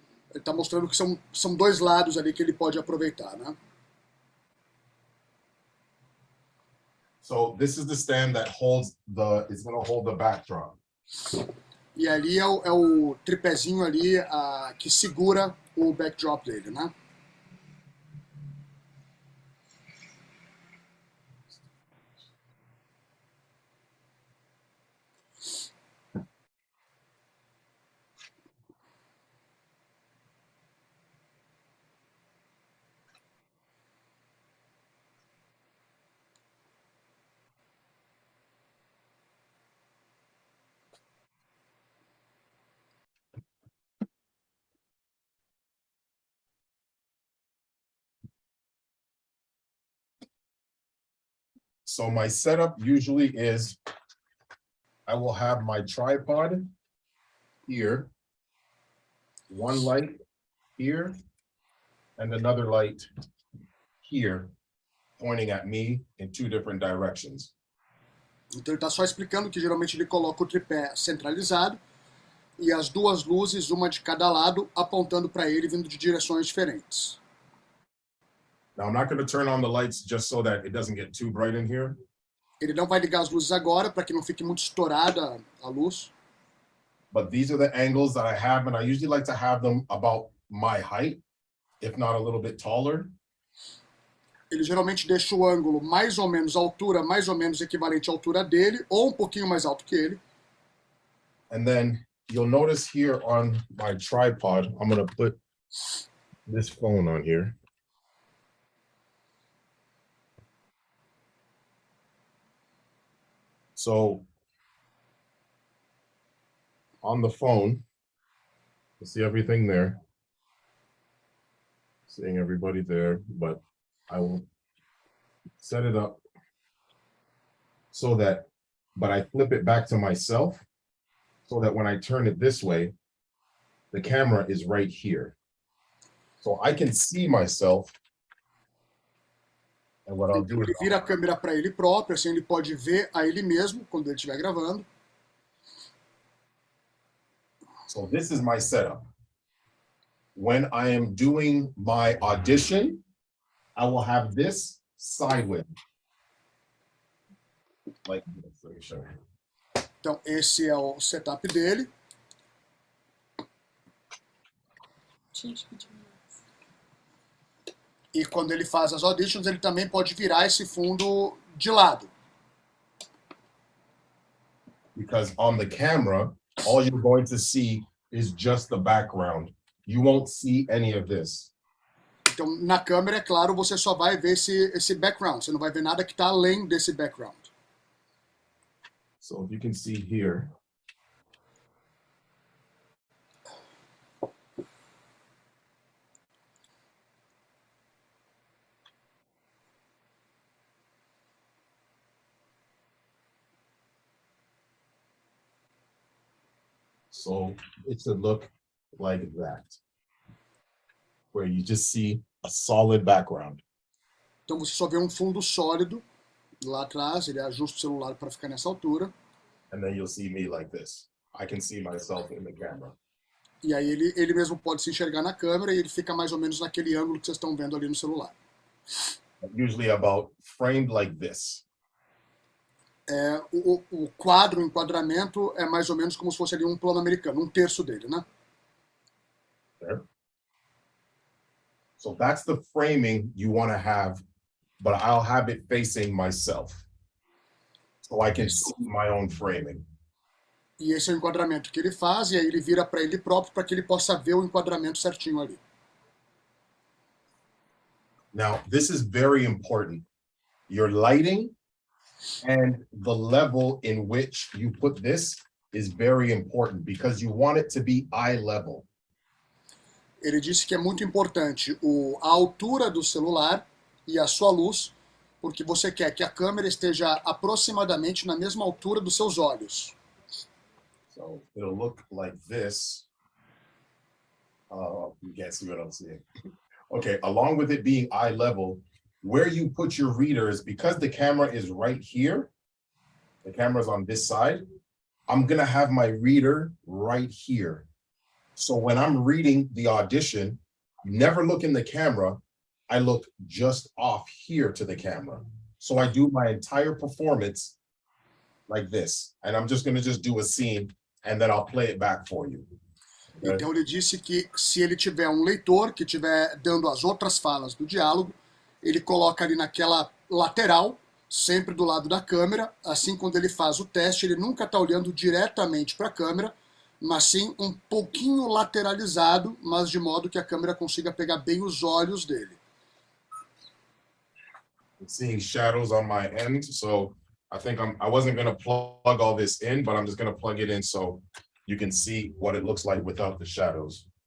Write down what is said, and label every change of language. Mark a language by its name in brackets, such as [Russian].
[Portuguese] Ele está mostrando que são dois lados ali que ele pode aproveitar, né? [English] So this is the stand that is going to hold the backdrop. [Portuguese] E ali é o tripézinho ali que segura o backdrop dele, né? [English] So my setup usually is I will have my tripod here, one light here, and another light here, pointing at me in two different directions. [Portuguese] Então ele está só explicando que geralmente ele coloca o tripé centralizado e as duas luzes, uma de cada lado, apontando para ele, vindo de direções diferentes. [English] Now I'm not going to turn on the lights just so that it doesn't get too bright in here. [Portuguese] Ele não vai ligar as luzes agora para que não fique muito estourada a luz. [English] But these are the angles that I have, and I usually like to have them about my height, if not a little bit taller. [Portuguese] Ele geralmente deixa o ângulo mais ou menos, a altura mais ou menos equivalente à altura dele, ou um pouquinho mais alto que ele. [English] And then you'll notice here on my tripod, I'm going to put this phone on here. So on the phone, you see everything there. Seeing everybody there, but I will set it up so that but I flip it back to myself so that when I turn it this way, the camera is right here. So I can see myself. And what I'll do [Portuguese] Ele [English] is [Portuguese] vira a câmera para ele próprio, assim ele pode ver a ele mesmo quando ele estiver gravando. [English] so this is my setup. When I am doing my audition, I will have this sideways. Like this, let me show you. [Portuguese] Então, esse é o setup dele. E quando ele faz as auditions, ele também pode virar esse fundo de lado. [English] Because on the camera, all you're going to see is just the background. You won't see any of this. [Portuguese] Então, na câmera, é claro, você só vai ver esse background. Você não vai ver nada que está além desse background. [English] So if you can see here, so it should look like that, where you just see a solid background. [Portuguese] Então, você só vê um fundo sólido lá atrás. Ele ajusta o celular para ficar nessa altura. [English] And then you'll see me like this. I can see myself in the camera. [Portuguese] E aí ele mesmo pode se enxergar na câmera e ele fica mais ou menos naquele ângulo que vocês estão vendo ali no celular. [English] Usually about framed like this. [Portuguese] O quadro, o enquadramento é mais ou menos como se fosse ali um plano americano, um terço dele, né? [English] There. So that's the framing you want to have, but I'll have it facing myself. So I can see my own framing. [Portuguese] E esse é o enquadramento que ele faz, e aí ele vira para ele próprio para que ele possa ver o enquadramento certinho ali. [English] Now, this is very important. Your lighting and the level in which you put this is very important because you want it to be eye level. [Portuguese] Ele disse que é muito importante a altura do celular e a sua luz, porque você quer que a câmera esteja aproximadamente na mesma altura dos seus olhos. [English] So it'll look like this. You can't see what I'm seeing. Okay, along with it being eye level, where you put your readers, because the camera is right here, the camera's on this side, I'm gonna have my reader right here. So when I'm reading the audition, never look in the camera, I look just off here to the camera. So I do my entire performance like this, and I'm just gonna do a scene, and then I'll play it back for you. [Portuguese] Então ele disse que se ele tiver um leitor que estiver dando as outras falas do diálogo, ele coloca ali naquela lateral, sempre do lado da câmera. Assim, quando ele faz o teste, ele nunca está olhando diretamente para a câmera, mas sim um pouquinho lateralizado, mas de modo que a câmera consiga pegar bem os olhos dele. [English] I'm seeing shadows on my end, so I think I wasn't going to plug all this in, but I'm just going to plug it in so you can see what it looks like without the shadows.